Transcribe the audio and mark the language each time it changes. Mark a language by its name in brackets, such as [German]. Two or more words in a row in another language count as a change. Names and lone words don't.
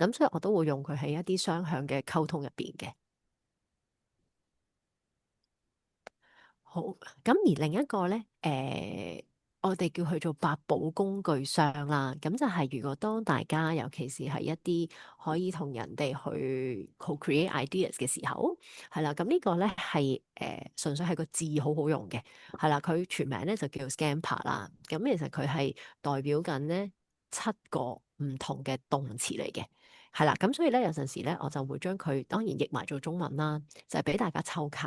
[Cantonese] 咁所以我都會用佢喺一啲雙向嘅溝通入邊嘅。好，咁而另一個咧，我哋叫佢做百寶工具箱啦。咁就係如果當大家，尤其是係一啲可以同人哋去 [English] co-create ideas [Cantonese] 嘅時候，係啦。咁呢個咧係純粹係個字好好用嘅，係啦。佢全名咧就叫 Scamper 啦。咁其實佢係代表緊咧7個唔同嘅動詞嚟嘅。係啦，咁所以咧有陣時咧，我就會將佢當然譯埋做中文啦，就係俾大家抽卡。